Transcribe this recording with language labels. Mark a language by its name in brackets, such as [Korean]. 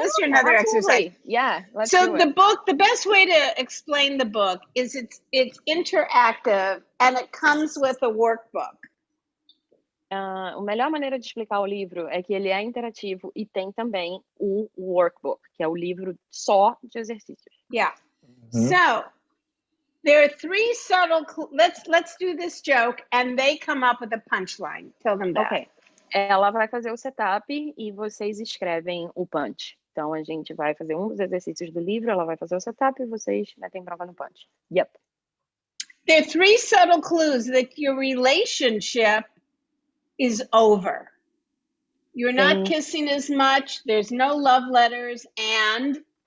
[English] let's do another exercise. Yeah, let's do it. The best way to explain the book is it's interactive and it comes with a workbook. [Portuguese] A melhor maneira de explicar o livro é que ele é interativo e tem também o workbook, que é o livro só de exercícios. [English] Yeah. So there are three subtle. Let's do this joke, and they come up with a punchline. Tell them that. Ok. [Portuguese] Ela vai fazer o setup e vocês escrevem o punch. Então, a gente vai fazer um dos exercícios do livro, ela vai fazer o setup e vocês metem bronca no punch. [English] Yep. There are three subtle clues that your relationship is over. You're not kissing as much, there's no love letters, and...